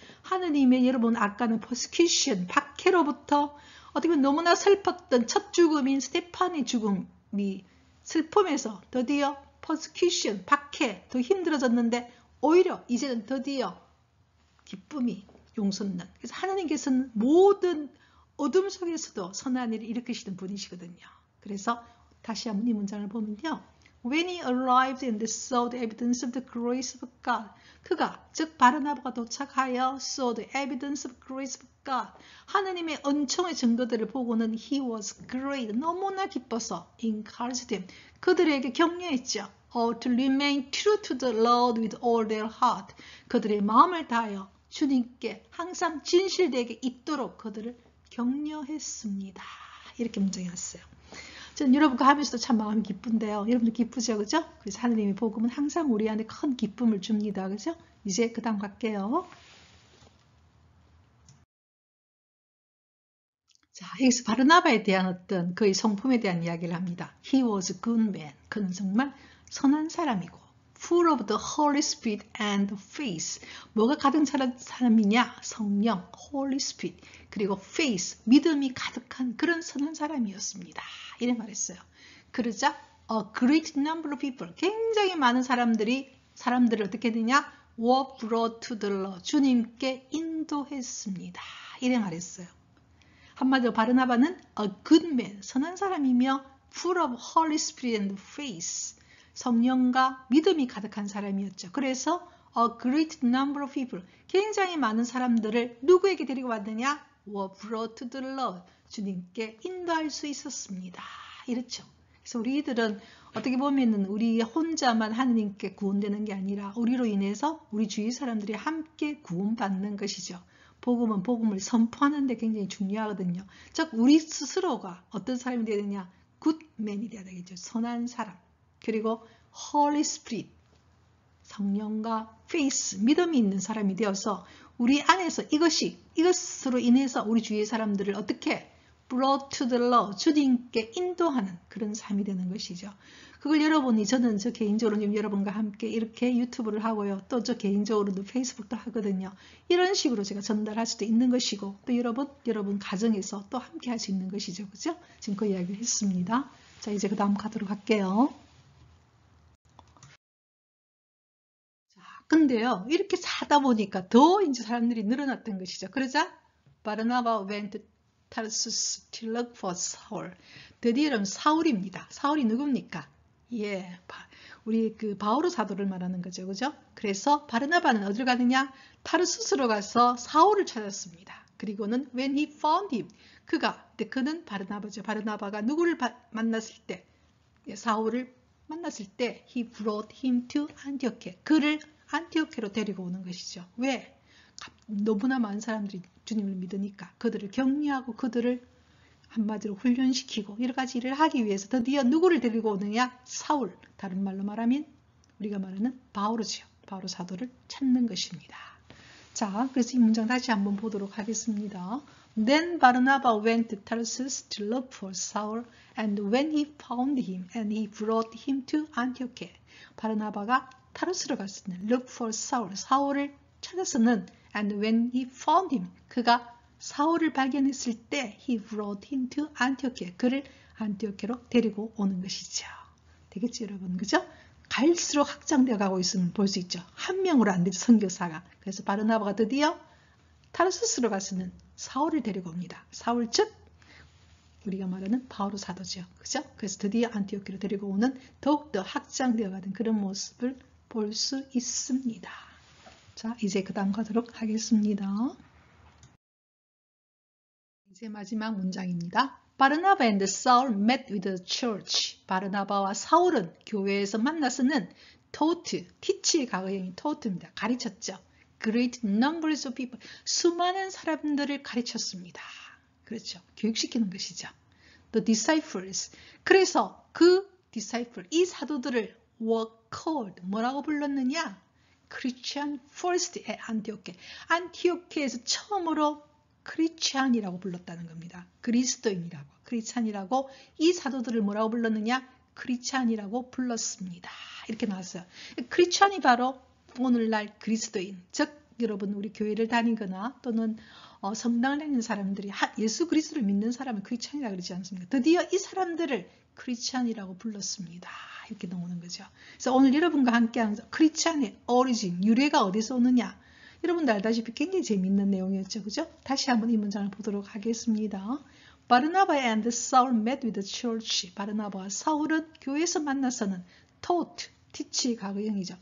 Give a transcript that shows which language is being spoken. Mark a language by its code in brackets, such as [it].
[ko] 하느님의 여러분 아까는 persecution, 박해로부터 어떻게 보면 너무나 슬펐던 첫 죽음인 스테판의 죽음이 슬픔에서 드디어 persecution, 박해, 더 힘들어졌는데 오히려 이제는 드디어 기쁨이 용솟는. 그래서 하나님께서는 모든 어둠 속에서도 선한 일을 일으키시는 분이시거든요. 그래서 다시 한번 이 문장을 보면요. [en] When he arrived and saw the evidence of the grace of God. [ko] 그가 즉 바르나바가 도착하여 [en] saw the evidence of grace of God. [ko] 하나님의 은총의 증거들을 보고는 [en] he was great. [ko] 너무나 기뻐서 [en] encouraged them. [ko] 그들에게 격려했죠. [en] To remain true to the Lord with all their heart. [ko] 그들의 마음을 다하여 주님께 항상 진실되게 있도록 그들을 격려했습니다. 이렇게 문장이 왔어요. 저는 여러분과 하면서도 참 마음이 기쁜데요. 여러분도 기쁘죠? 그죠? 그래서 하느님의 복음은 항상 우리 안에 큰 기쁨을 줍니다. 그죠? 이제 그 다음 갈게요. 자, 여기서 바르나바에 대한 어떤 그의 성품에 대한 이야기를 합니다. [en] He was a good man. [ko] 그는 정말 선한 사람이고 [en] full of the Holy Spirit and faith. [ko] 뭐가 가득 찬 사람이냐? 성령, Holy Spirit, 그리고 faith, 믿음이 가득한 그런 선한 사람이었습니다. 이래 말했어요. 그러자 [en] a great number of people, [ko] 굉장히 많은 사람들을 어떻게 되냐? [en] were brought to the Lord, [ko] 주님께 인도했습니다. 이래 말했어요. 한마디로 바르나바는 [en] a good man, [ko] 선한 사람이며 [en] full of Holy Spirit and faith, [ko] 성령과 믿음이 가득한 사람이었죠. 그래서 [en] a great number of people, [ko] 굉장히 많은 사람들을 누구에게 데리고 왔느냐? [en] were brought to the Lord, [ko] 주님께 인도할 수 있었습니다. 이렇죠. 그래서 우리들은 어떻게 보면은 우리 혼자만 하느님께 구원되는 게 아니라 우리로 인해서 우리 주위 사람들이 함께 구원받는 것이죠. 복음은 복음을 선포하는 데 굉장히 중요하거든요. 즉 우리 스스로가 어떤 사람이 되야 되냐? 굿맨이 되어야 되겠죠. 선한 사람. 그리고 Holy Spirit, 성령과 faith, 믿음이 있는 사람이 되어서 우리 안에서 이것으로 인해서 우리 주위의 사람들을 어떻게 [en] brought to the Lord, [ko] 주님께 인도하는 그런 삶이 되는 것이죠. 그걸 여러분이, 저는 저 개인적으로 지금 여러분과 함께 이렇게 유튜브를 하고요. 또 저 개인적으로도 페이스북도 하거든요. 이런 식으로 제가 전달할 수도 있는 것이고, 또 여러분 가정에서 또 함께 할 수 있는 것이죠. 그죠? 지금 그 이야기를 했습니다. 자, 이제 그 다음 가도록 할게요. 자, 근데요, 이렇게 사다 보니까 더 이제 사람들이 늘어났던 것이죠. [en] 그러자, 바르나바 went to Tarsus to look for Saul. [ko] 드디어는 사울입니다. 사울이 누굽니까? 예, 우리 그 바오로 사도를 말하는 거죠. 그죠? 그래서 바르나바는 어디로 가느냐? 타르수스로 가서 사울을 찾았습니다. 그리고는 [en] when he found him, [ko] 그는 바르나바죠. 바르나바가 누구를 만났을 때, 사울을 만났을 때 [en] he brought him to Antioch. [ko] 그를 안티오케로 데리고 오는 것이죠. 왜? 너무나 많은 사람들이 주님을 믿으니까 그들을 격려하고 그들을 한마디로 훈련시키고 여러 가지 일을 하기 위해서 드디어 누구를 데리고 오느냐? 사울. 다른 말로 말하면 우리가 말하는 바오로지요. 바오로 사도를 찾는 것입니다. 자, 그래서 이 문장 다시 한번 보도록 하겠습니다. [en] Then Barnabas went to Tarsus to look for Saul, and when he found him, and he brought him to Antioch. [ko] 바르나바가 타르스로 갔으니 [en] look for Saul, [ko] 사울을 찾았으는 [en] and when he found him, [ko] 그가 사울을 발견했을 때 [en] he brought him to Antioch, [ko] 그를 안티오케로 데리고 오는 것이죠. 되겠죠, 여러분? 그죠? 갈수록 확장되어 가고 있으면 볼 수 있죠. 한 명으로 안 되죠, 선교사가. 그래서 바르나바가 드디어 타르수스로 갔으면 사울을 데리고 옵니다. 사울 즉 우리가 말하는 바오로 사도죠. 그죠? 그래서 드디어 안티오케로 데리고 오는 더욱더 확장되어 가는 그런 모습을 볼 수 있습니다. 자, 이제 그 다음 가도록 하겠습니다. 이제 마지막 문장입니다. [en] 바르나바 and Saul met with the church. [ko] 바르나바와 사울은 교회에서 만나서는 taught, teach의 과거형이 taught입니다. 가르쳤죠. [en] Great numbers of people. [ko] 수많은 사람들을 가르쳤습니다. 그렇죠. 교육시키는 것이죠. [en] The disciples. [ko] 그래서 그 disciple, 이 사도들을 [en] were called. [ko] 뭐라고 불렀느냐? [en] Christian first at Antioch. [ko] 안티오케에서 처음으로 크리스찬이라고 불렀다는 겁니다. 그리스도인이라고, 크리스찬이라고 이 사도들을 뭐라고 불렀느냐? 크리스찬이라고 불렀습니다. 이렇게 나왔어요. 크리스찬이 바로 오늘날 그리스도인, 즉 여러분 우리 교회를 다니거나 또는 성당을 다니는 사람들이 예수 그리스도를 믿는 사람을 크리스찬이라고 그러지 않습니까? 드디어 이 사람들을 크리스찬이라고 불렀습니다. 이렇게 나오는 거죠. 그래서 오늘 여러분과 함께하는 크리스찬의 오리진, 유래가 어디서 오느냐? 여러분들 알다시피 굉장히 재미있는 내용이었죠. 그죠? 다시 한번 이 문장을 보도록 하겠습니다. [en] 바르나바 and Saul met with the church. [ko] 바르나바와 사울은 교회에서 만나서는 taught, teach 과거형이죠.